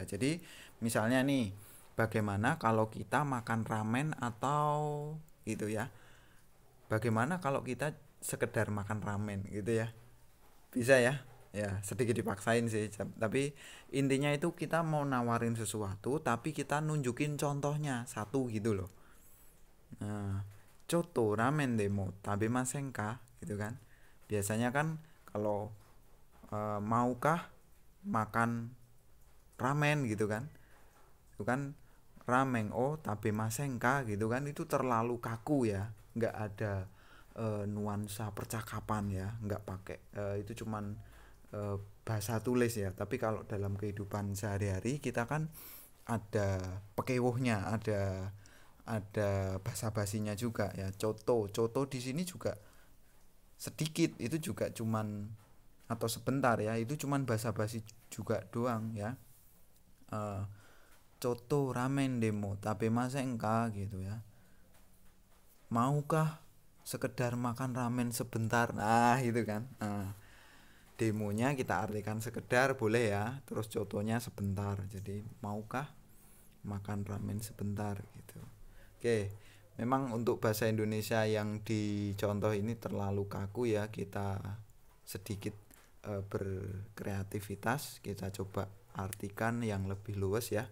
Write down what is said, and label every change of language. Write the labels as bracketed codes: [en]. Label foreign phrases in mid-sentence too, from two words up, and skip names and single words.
[id] Jadi misalnya nih, bagaimana kalau kita makan ramen atau gitu ya, bagaimana kalau kita sekedar makan ramen gitu ya, bisa ya. Ya sedikit dipaksain sih, tapi intinya itu kita mau nawarin sesuatu tapi kita nunjukin contohnya satu gitu loh. [ja] Nah, ちょっとラーメンでも食べませんか [id] gitu kan. Biasanya kan kalau maukah makan ramen gitu kan, itu kan [ja] ラーメンを食べませんか [id] gitu kan, itu terlalu kaku ya, nggak ada nuansa percakapan ya, nggak pakai itu cuman bahasa tulis ya. Tapi kalau dalam kehidupan sehari-hari kita kan ada pekewohnya, ada basa-basinya juga ya. Coto di sini juga sedikit, itu juga cuman atau sebentar ya, itu cuman basa-basi juga doang ya. [ja] ちょっとラーメンでも食べませんか [id] gitu ya. Maukah sekedar makan ramen sebentar? Nah, itu kan. Nah, demonya kita artikan sekedar boleh ya, terus contohnya sebentar, jadi maukah makan ramen sebentar gitu. Oke, memang untuk bahasa Indonesia yang dicontoh ini terlalu kaku ya, kita sedikit berkreativitas, kita coba artikan yang lebih luas ya.